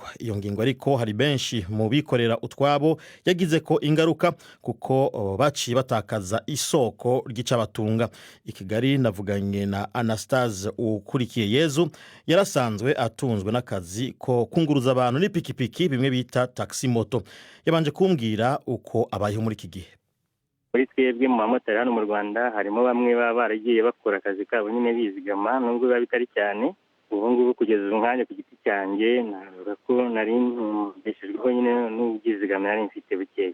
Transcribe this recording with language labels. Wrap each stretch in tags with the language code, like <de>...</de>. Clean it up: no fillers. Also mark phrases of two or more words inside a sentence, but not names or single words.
<rn>Iyo ngingo ariko hari benshi mu bikorera utwabo yagize ko ingaruka kuko baciye batakaza isoko ry'icabatunga. I Kigali navuganye na Anastase ukurikiye Yezu, yarasanzwe atunzwe n'akazi ko kunguruza abantu n'ipikipiki bimwe bita</rn> <fr>taxi moto.</fr> <rn>Yabanje kumbwira uko abayeho muri iki gihe.</rn> <rw>Muri twebwe mu bamotari hano mu Rwanda harimo bamwe baba baragiye bakora akazi kabo nyine bizigama nubwo biba bitari cyane. Ubu ngubu kugeza umwanya ku giti cyanjye navuga ko nari mbeshejweho nyine n'ubwizigama nari mfite bukeya.</rw>